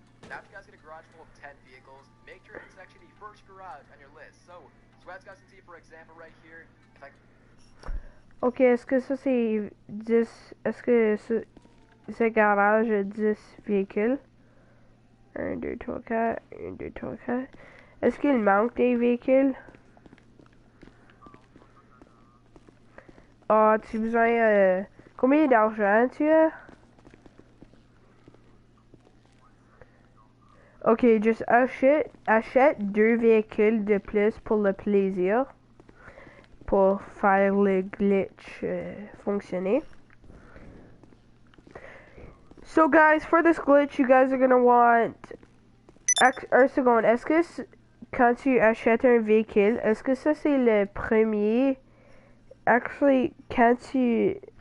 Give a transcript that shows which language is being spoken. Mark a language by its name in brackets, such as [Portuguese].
[English] Now, if you guys get a garage full of 10 vehicles, make sure it's actually the first garage on your list. So as you guys can see, for example, right here, if I... [French] Ok, est-ce que ça c'est 10... Est-ce que ce garage a 10 véhicules? 1, 2, 3, 4, 1, 2, 3, 4. Est-ce qu'il manque des véhicules? Ah, tu as besoin... combien d'argent tu as? Ok, juste achète 2 véhicules de plus pour le plaisir. Pour faire le glitch fonctionner. [English] So guys, for this glitch, you guys are gonna want... [French] Un seconde, est-ce que quand tu achètes un véhicule, est-ce que ça c'est le premier... Actually, quand tu...